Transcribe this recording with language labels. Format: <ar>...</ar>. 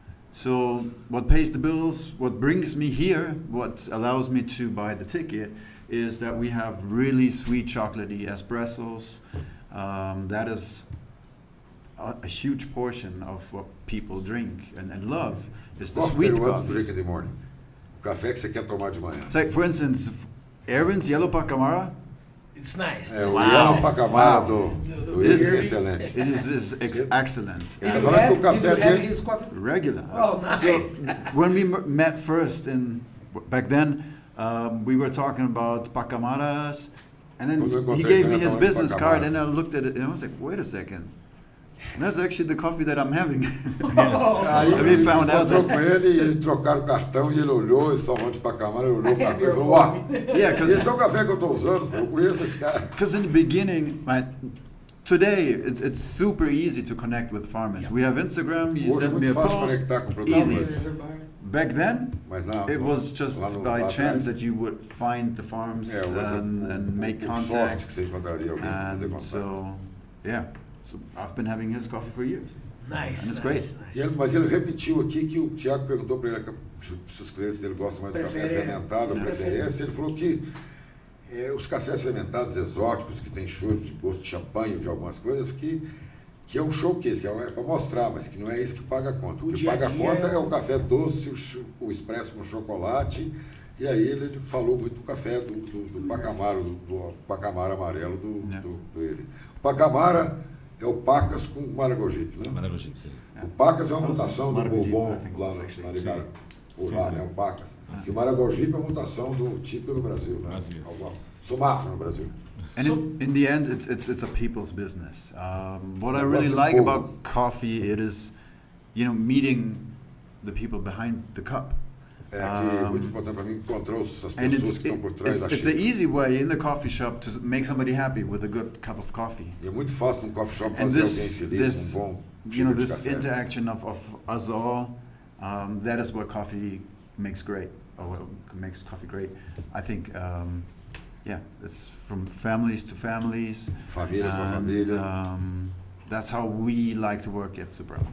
<en>So what pays the bills, what brings me here, what allows me to buy the ticket, is that we have really sweet chocolatey espressos. That is a huge portion of what people drink and love, is the sweet coffees. Drink in the morning.</en> <pt>O café que você quer tomar de manhã.</pt> <en>So, for instance, Erwin's Yellow Pacamara. It's nice.</en> <pt>O Yellow Pacamara do Erwin é excelente.</pt> <en>It is excellent.</en> <pt>Ele tá falando que o café</pt> <en>Did you have</en> <pt>dele...</pt> <en>his coffee? Regular. Oh, nice. So when we met first, back then, we were talking about Pacamaras, and then he gave me his business card, and I looked at it, and I was like, wait a second. That's actually the coffee that I'm having.</en> <pt>Aí</pt> <en>we found out</en> <pt>encontrou com ele e ele trocaram o cartão e ele olhou, ele só falando de Pacamara, ele olhou o café e falou, ó, esse é o café que eu estou usando, eu conheço esse cara.</pt> <en>Because in the beginning, today it's super easy to connect with farmers. Yeah. We have Instagram, you</en> <pt>Hoje</pt> <en>send me a post, easy. Back then, it was just by chance that you would find the farms and make contact. And so, yeah. So I've been having his coffee for years. Nice. And it's great. Nice.</en> <pt>Mas ele repetiu aqui que o Thiago perguntou para ele se os clientes dele gostam mais do café fermentado, a preferência. Ele falou que os cafés fermentados exóticos, que tem choro de gosto de champanhe ou de algumas coisas, que é um showcase, que é para mostrar, mas que não é isso que paga a conta. O que paga a conta é o café doce, o expresso com chocolate. E aí ele falou muito do café do Pacamara, do Pacamara amarelo do ele. O Pacamara é o Pacas com Maragogipe, né? Maragogipe, sim. O Pacas é uma mutação do Bourbon lá na Nicaragua. por lá, né? O Pacas. E o Maragogipe é a mutação do típico do Brasil, né? Sumatra no Brasil.</pt> <en>And in the end, it's a people's business. What I really like about coffee, it is, meeting the people behind the cup.</en> <pt>É muito importante para mim encontrar as pessoas que estão por trás da xícara.</pt> <en>It's an easy way in the coffee shop to make somebody happy with a good cup of coffee.</en> <pt>E é muito fácil num coffee shop fazer alguém feliz com bom xícara de</pt> <en>this</en> <pt>café.</pt> <en>interaction of us all, that is what coffee makes great, or what makes coffee great. I think, it's from families to families.</en> <pt>Família para família.</pt> <en>That's how we like to work at Brunão.</en>